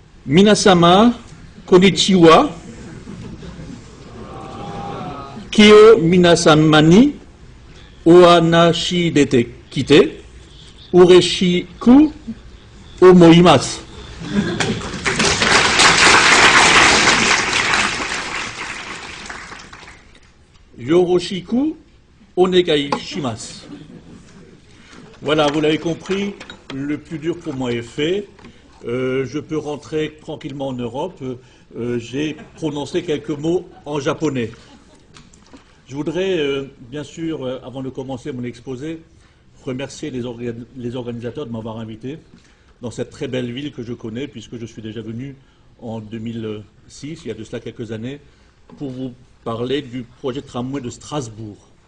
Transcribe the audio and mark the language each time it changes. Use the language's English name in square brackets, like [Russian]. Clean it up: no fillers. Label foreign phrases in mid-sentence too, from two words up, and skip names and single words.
[Japanese] 皆様、こんにちは、今日皆様に、お話しできて、嬉しく思います. よろしくお願いします. [French] Voilà, vous l'avez compris, le plus dur pour moi est fait. Je peux rentrer tranquillement en Europe. J'ai prononcé quelques mots en japonais. Je voudrais, bien sûr, avant de commencer mon exposé, remercier les organisateurs de m'avoir invité dans cette très belle ville que je connais, puisque je suis déjà venu en 2006, il y a de cela quelques années, pour vous parler du projet de tramway de Strasbourg.